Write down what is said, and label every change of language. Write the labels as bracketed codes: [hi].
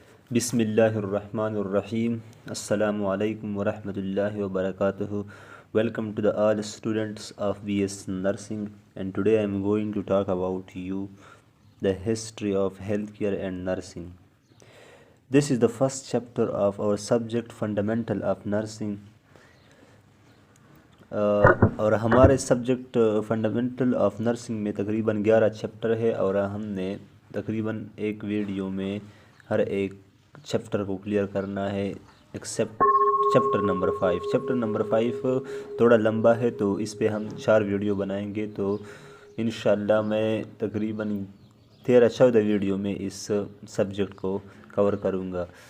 [ar] بسم اللہ الرحمن الرحیم السلام علیکم ورحمۃ اللہ وبرکاتہ. [en] Welcome to the all students of BS Nursing, and today I am going to talk about you the history of healthcare and nursing. This is the first chapter of our subject Fundamental of Nursing. [ur] اور ہمارے subject fundamental of nursing میں تقریباً 11 chapter ہے، اور ہم نے تقریباً ایک ویڈیو میں ہر ایک چیپٹر کو کلیئر کرنا ہے accept chapter number 5. Chapter number 5 تھوڑا لمبا ہے تو اس پہ ہم 4 ویڈیو بنائیں گے، تو انشاءاللہ میں تقریباً 13-14 ویڈیو میں اس سبجیکٹ کو کور کروں گا.